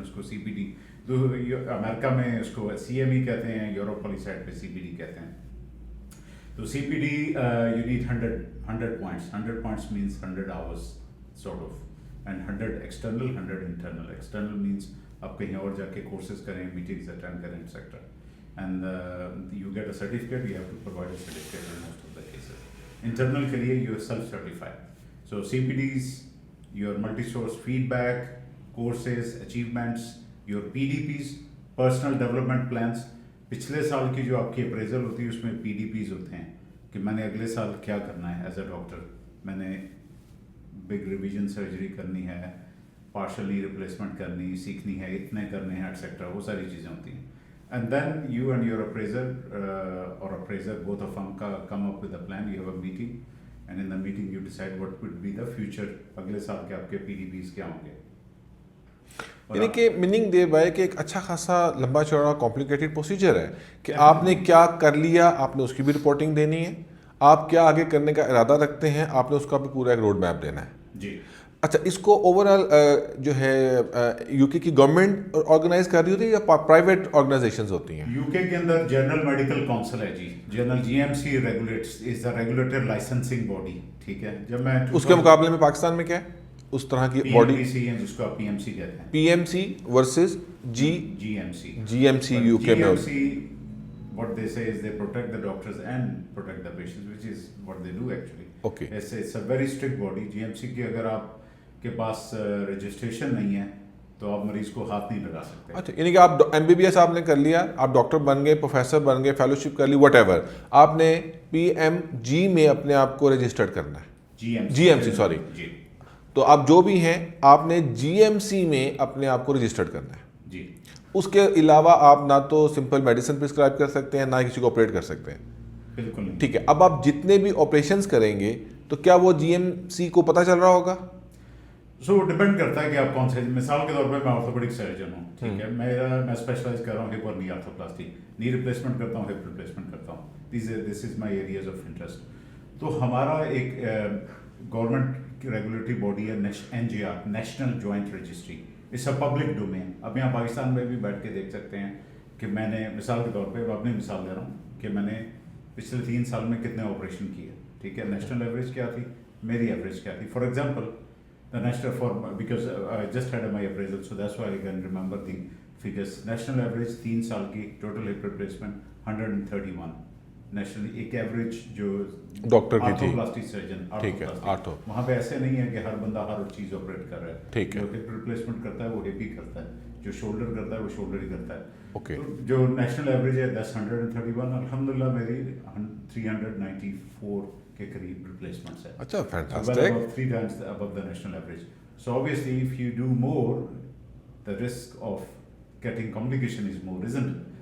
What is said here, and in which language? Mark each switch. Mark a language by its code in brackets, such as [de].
[ur] اس کو CPT تو امریکہ میں اس کو CME کہتے ہیں، یورپ والی سائڈ پہ CPT کہتے ہیں. [en] تو CPT you need 100 points. 100 points means 100 hours sort of, and 100 external, 100 internal. External means [ur] آپ کہیں اور جا کے کورسز کریں، میٹنگز اٹینڈ کریں et cetera. [en] And you get a certificate, you have to provide a certificate in most of the cases. Internal [ur] کے لیے [en] you self-certify. So CPTs, your multi-source feedback, courses, achievements, your PDPs, personal development plans. [ur] پچھلے سال کی جو آپ کی appraisal ہوتی ہے اس میں PDPs ہوتے ہیں کہ میں نے اگلے سال کیا کرنا ہے ایز اے ڈاکٹر. میں نے بگ ریویژن سرجری کرنی ہے، پارشل نی ریپلیسمنٹ کرنی سیکھنی ہے، اتنے کرنے ہیں ایٹسیٹرا. وہ ساری چیزیں ہوتی ہیں. [en] And then you and your appraiser or appraiser, both of them come up with a plan. You have a meeting, and in the meeting you decide what would be the future. [ur] اگلے سال کے آپ کے PDPs کیا ہوں گے. یعنی کہ میننگ دے بھائی کہ ایک اچھا خاصا لمبا چوڑا کمپلیکیٹڈ پروسیجر ہے کہ آپ نے کیا کر لیا، آپ نے اس کی بھی رپورٹنگ دینی ہے، آپ کیا آگے کرنے کا ارادہ رکھتے ہیں، آپ نے اس کا بھی پورا ایک روڈ میپ دینا ہے. جی. اچھا، اس کو اوور آل جو ہے یو کے کی گورنمنٹ آرگنائز کر رہی ہوتی ہے یا پرائیویٹ آرگنائزیشنز ہوتی ہیں؟ یو کے اندر جنرل میڈیکل کاؤنسل ہے جی. [en] General GMC regulates is the regulator licensing body. [ur] ٹھیک ہے. جب میں اس کے مقابلے میں پاکستان میں کیا ہے اس طرح کی باڈی؟ جس کو آپ PMC کہتے ہیں. PMC ورسز GMC یو کے میں. [en] What they say is they protect the doctors and protect the patients, which is what they do actually. Okay. It's a very strict body. [ur] GMC کی اگر آپ کے پاس رجسٹریشن نہیں ہے تو آپ مریض کو ہاتھ نہیں لگا سکتے. اچھا، یعنی کہ آپ MBBS آپ نے کر لیا، آپ ڈاکٹر بن گئے، پروفیسر بن گئے، فیلوشپ کر لی، وٹ ایور، آپ نے PMG میں اپنے آپ کو رجسٹرڈ کرنا ہے. GMC sorry. جی. تو آپ جو بھی ہیں آپ نے GMC میں اپنے آپ کو رجسٹرڈ کرنا ہے. جی. اس کے علاوہ آپ نہ تو سمپل میڈیسن پرسکرائب کر سکتے ہیں، نہ کسی کو آپریٹ کر سکتے ہیں. بالکل. ٹھیک ہے. اب آپ جتنے بھی آپریشنس کریں گے تو کیا وہ GMC کو پتہ چل رہا ہوگا؟ سو ڈپینڈ کرتا ہے کہ آپ کون سے. مثال کے طور پہ میں آرتھوپیڈک سرجن ہوں. ٹھیک ہے. میں اسپیشلائز کر رہا ہوں ہپ اور نی آرتھوپلاسٹی. نی ریپلیسمنٹ کرتا ہوں، ہپ ریپلیسمنٹ کرتا ہوں. [en] This is my areas of interest. [ur] تو ہمارا ایک گورنمنٹ کی ریگولیٹری باڈی ہے NJR، national joint registry. [en] It's a public domain. [ur] اب یہاں پاکستان میں بھی بیٹھ کے دیکھ سکتے ہیں کہ میں نے مثال کے طور پہ اپنی مثال دے رہا ہوں کہ میں نے پچھلے 3 سال میں کتنے آپریشن کیے. ٹھیک ہے. نیشنل ایوریج کیا تھی، [en] میری ایوریج کیا تھی. For example the national because I just had my appraisal, so that's why I can remember the figures. National average 3 [ur] سال کی [en] total hip replacement 131. [ur] نیشنل ایک ایوریج جو ڈاکٹر کی تھی، پلاسٹک سرجن. ٹھیک ہے. آرتھو وہاں پہ ایسے نہیں ہے کہ ہر بندہ ہر چیز آپریٹ کر رہا ہے. ٹھیک ہے. جو ہپ ریپلیسمنٹ کرتا ہے وہ ہپ ہی کرتا ہے، جو شولڈر کرتا ہے وہ شولڈر ہی کرتا ہے. اوکے. جو نیشنل ایوریج ہے 131. الحمدللہ میری 394 کے قریب ریپلیسمنٹس ہے. اچھا، fantastic. [en] 3 times above the national average. So obviously if you do more, the risk of getting complication is more, isn't it?